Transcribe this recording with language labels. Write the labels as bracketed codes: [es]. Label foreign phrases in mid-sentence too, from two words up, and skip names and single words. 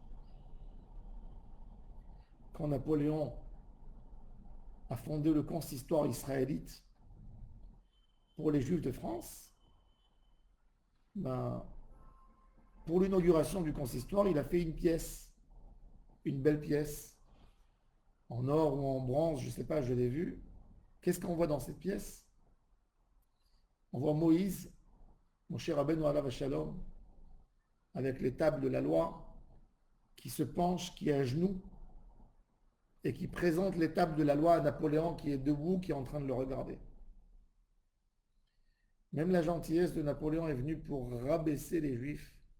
[fr] Quand Napoléon a fondé le consistoire israélite pour les juifs de France, ben, pour l'inauguration du consistoire, il a fait une pièce, une belle pièce, en or ou en bronze, je ne sais pas, je l'ai vue. Qu'est-ce qu'on voit dans cette pièce? On voit Moïse, mon cher Rabbeinu [he] עליו השלום, [fr] avec les tables de la loi, qui se penche, qui est à genoux, et qui présente les tables de la loi à Napoléon, qui est debout, qui est en train de le regarder. Même la gentillesse de Napoléon est venue pour rabaisser les Juifs.